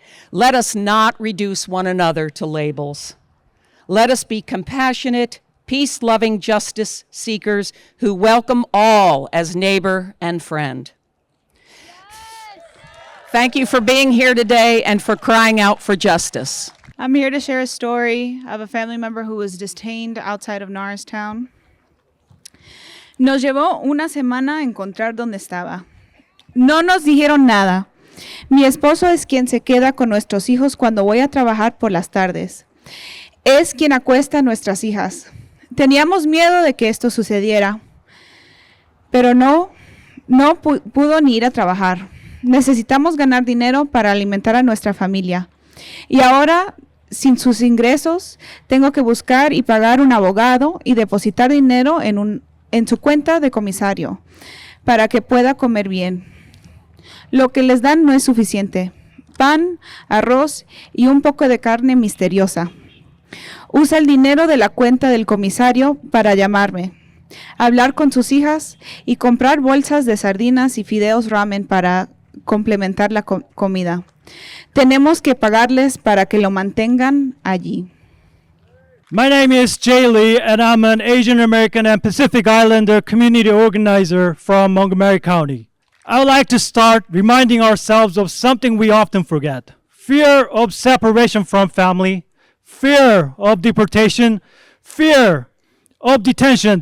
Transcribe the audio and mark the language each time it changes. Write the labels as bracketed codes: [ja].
[en] Let us not reduce one another to labels. Let us be compassionate, peace-loving justice seekers who welcome all as neighbor and friend. Thank you for being here today and for crying out for justice. I'm here to share a story of a family member who was detained outside of Norristown. [es] Nos llevó una semana a encontrar dónde estaba. No nos dijeron nada. Mi esposo es quien se queda con nuestros hijos cuando voy a trabajar por las tardes. Es quien acuesta a nuestras hijas. Teníamos miedo de que esto sucediera, pero no pudo ni ir a trabajar. necesitamos ganar dinero para alimentar a nuestra familia. Y ahora, sin sus ingresos, tengo que buscar y pagar un abogado y depositar dinero en su cuenta de comisario para que pueda comer bien. Lo que les dan no es suficiente. Pan, arroz y un poco de carne misteriosa. Usa el dinero de la cuenta del comisario para llamarme, hablar con sus hijas y comprar bolsas de sardinas y fideos ramen para complementar la comida. Tenemos que pagarles para que lo mantengan allí. [en] My name is Jay Lee, and I'm an Asian American and Pacific Islander community organizer from Montgomery County. I would like to start reminding ourselves of something we often forget. Fear of separation from family, fear of deportation, fear of detention.